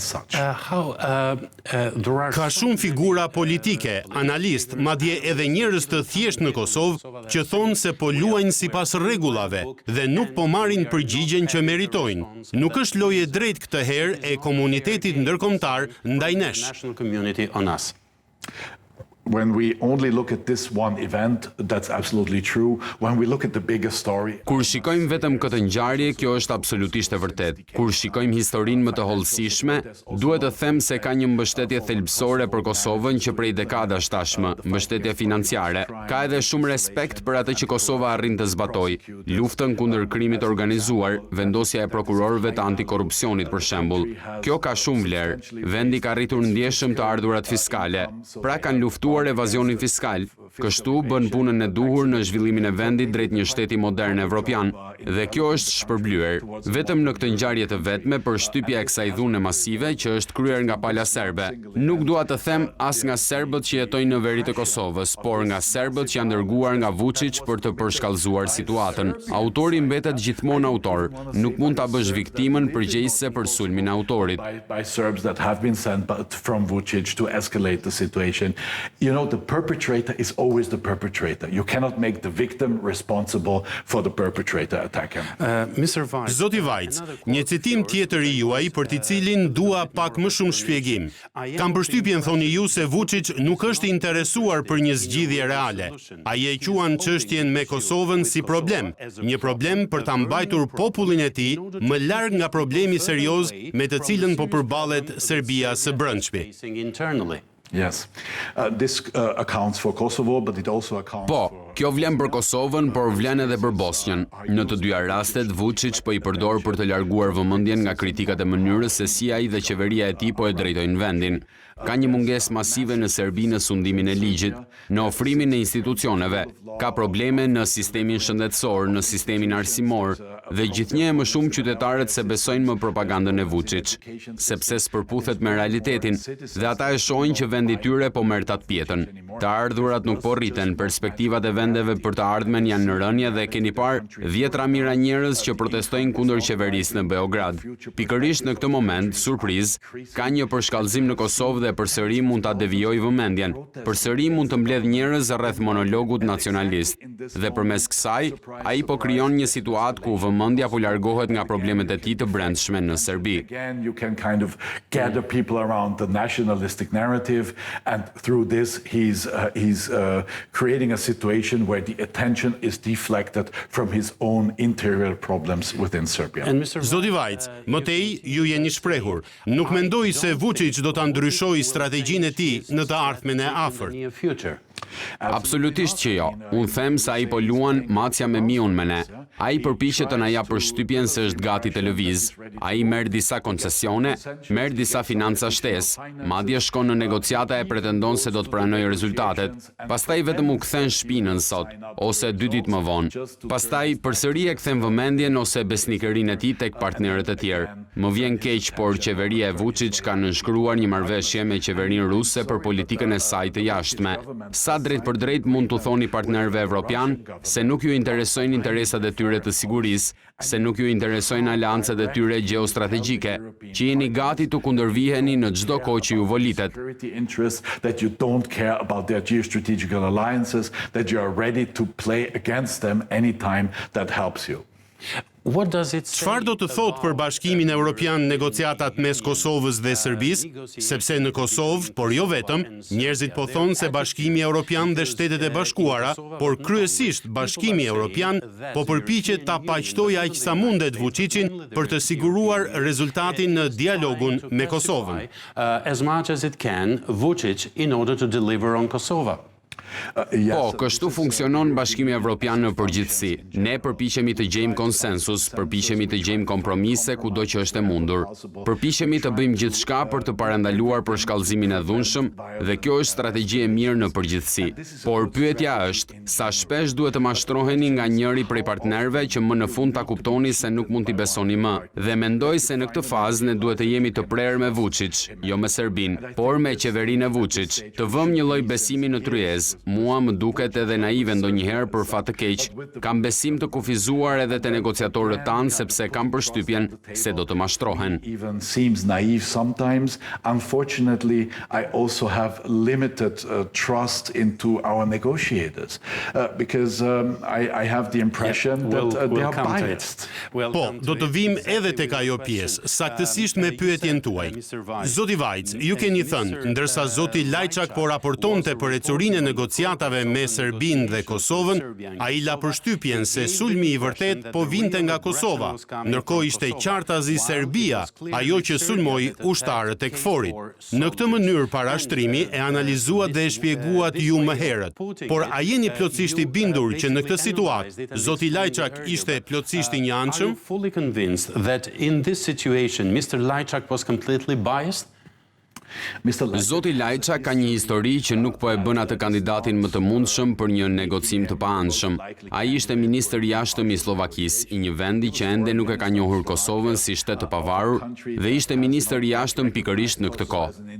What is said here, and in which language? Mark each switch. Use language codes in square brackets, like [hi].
[sq] Ka shumë figura politike, analistë, madje edhe njerëz të thjeshtë në Kosovë që thonë se po luajnë sipas rregullave dhe nuk po marrin përgjigjen që meritojnë. Nuk është lojë e drejtë këtë herë e komunitetit ndërkombëtar ndaj nesh. [en] When we only look at this one event, that's absolutely true. When we look at the bigger story. [sq] Kur shikojmë vetëm këtë ngjarje, kjo është absolutisht e vërtetë. Kur shikojmë historinë më të hollësishme, duhet të them se ka një mbështetje thelbësore për Kosovën që prej dekadash tashmë, mbështetje financiare. Ka edhe shumë respekt për atë që Kosova arrin të zbatojë, luftën kundër krimit organizuar, vendosja e prokurorëve të antikorrupsionit për shembull. Kjo ka shumë vlerë. Vendi ka arritur ndjeshëm të ardhurat fiskale. Pra kanë luftuar evazionin fiskal, Kështu bën punën e duhur në zhvillimin e vendit drejt një shteti modern evropian, dhe kjo është shpërblyer vetëm në këtë ngjarje të vetme për shtypja e kësaj dhune masive që është kryer nga pala serbe. Nuk dua të them as nga serbët që jetojnë në veri të Kosovës, por nga serbët që janë dërguar nga Vučić për të përshkallëzuar situatën. Autori mbetet gjithmonë autor, nuk mund ta bësh viktimën përgjegjëse për sulmin e autorit. [en] By Serbs that have been sent from Vučić to escalate the situation. You know, the perpetrator is always the perpetrator. You cannot make the victim responsible for the perpetrator attacking. [sq] Zoti Vajc, një citim tjetër i juaj për të cilin dua pak më shumë shpjegim. Kam përshtypjen, thoni ju, se Vučić nuk është interesuar për një zgjidhje reale. Ai e quan çështjen me Kosovën si problem, një problem për ta mbajtur popullin e tij më larg nga problemi serioz me të cilën po përballet Serbia së brendshme. [en] Yes. This accounts for Kosovo, but it also accounts [sq] Po, kjo vlen për Kosovën, por vlen edhe për Bosnjën. Në të dyja rastet, Vučić po i përdor për të larguar vëmendjen nga kritikat e mënyrës se si ai dhe qeveria e tij po e drejtojnë vendin. Ka një mungesë masive në Serbi në sundimin e ligjit, në ofrimin e institucioneve, ka probleme në sistemin shëndetësor, në sistemin arsimor, dhe gjithnjë e më shumë qytetarët se besojnë më propagandën e Vučić, sepse s'përputhet me realitetin, dhe ata e shohin që vendi i tyre po merr tat pjetën. Të ardhurat nuk po rriten, perspektivat e vendeve për të ardhmen janë në rënje dhe keni parë 10 mijëra njerëz që protestojnë kundër qeverisë në Beograd. Pikërisht në këtë moment, surprizë, ka një përshkallëzim në Kosovë dhe përsëri mund ta devijojë vëmendjen. Përsëri mund të mbledh njerëz rreth monologut nacionalist. Dhe përmes kësaj, ai po krijon një situatë ku vëmendja po largohet nga problemet e tij të brendshme në Serbi. [en] Again, you can kind of gather people around the nationalistic narrative, and through this he's creating a situation where the attention is deflected from his own interior problems within Serbia. [sq] Zoti Vajc, mëtej ju jeni shprehur. Nuk mendoj se Vučić do ta ndryshojë strategjinë e tij në të ardhmen e afërt. Absolutisht që jo. Unë them se ai po luan macja me miun me ne. Ai përpiqet të na jap përshtypjen se është gati të lëviz. Ai merr disa koncesione, merr disa financa shtesë, madje shkon në negociata e pretendon se do të pranojë rezultatet. Pastaj vetëm u kthen shpinën sot, ose 2 ditë më vonë. Pastaj përsëri e kthen vëmendjen ose besnikërinë e tij tek partnerët e tjerë. Më vjen keq, por qeveria e Vučić ka nënshkruar një marrëveshje me qeverinë ruse për politikën e saj të jashtme. Sa drejt për drejt mund të thoni partnerëve evropian se nuk ju interesojnë interesat e tyre të sigurisë, se nuk ju interesojnë aleancët e tyre gjeostrategjike, që jeni gati të kundërviheni në çdo kohë që ju volitet. [en] That you don't care about their geostrategical alliances, that you are ready to play against them anytime that helps you. [sq] Çfarë do të thotë për Bashkimin Evropian negociatat mes Kosovës dhe Serbisë, sepse në Kosovë, por jo vetëm, njerëzit po thonë se Bashkimi Evropian dhe Shtetet e Bashkuara, por kryesisht Bashkimi Evropian, po përpiqet ta paqtojë aq sa mundet Vučićin për të siguruar rezultatin në dialogun me Kosovën. [en] As much as it can, Vučić in order to deliver on Kosovo. [sq] Po, kështu funksionon Bashkimi Evropian në përgjithësi. Ne përpiqemi të gjejmë konsensus, përpiqemi të gjejmë kompromise kudo që është e mundur. Përpiqemi të bëjmë gjithçka për të parandaluar përshkallëzimin e dhunshëm dhe kjo është strategji e mirë në përgjithësi. Por pyetja është, sa shpesh duhet të mashtroheni nga njëri prej partnerëve që më në fund ta kuptoni se nuk mund t'i besoni më. Dhe mendoj se në këtë fazë ne duhet të jemi të prerë me Vučić, jo me Serbinë, por me qeverinë e Vučić, të vëmë një lloj besimi në tryezë. Mua më duket edhe naive ndonjëherë për fat të keq. Kam besim të kufizuar edhe te negociatorët tanë sepse kam përshtypjen se do të mashtrohen. [en] Even seems naive sometimes. Unfortunately, I also have limited trust into our negotiators because I have the impression that they are biased. [sq] Po, do të vim edhe tek ajo pjesë, saktësisht me pyetjen tuaj. Zoti Vajc, ju keni thënë, ndërsa zoti Lajçak po raportonte për ecurinë e negociatave me Serbinë dhe Kosovën, ai la përshtypjen se sulmi i vërtet po vinte nga Kosova, ndërkohë ishte qartazi Serbia, ajo që sulmoi ushtarët e KFOR-it. Në këtë mënyrë parashtrimi e analizuat dhe e shpjeguat ju më herët. Por a jeni plotësisht i bindur që në këtë situatë zoti Lajçak ishte plotësisht i njanshëm? [en] Are you fully convinced that in this situation Mr. Lajçak was completely biased? [sq] Zoti Lajça ka një histori që nuk po e bën atë kandidatin më të mundshëm për një negocim të paanshëm. Ai ishte ministër i jashtëm i Slovakisë, i një vendi që ende nuk e ka njohur Kosovën si shtet të pavarur dhe ishte ministër i jashtëm pikërisht në këtë kohë.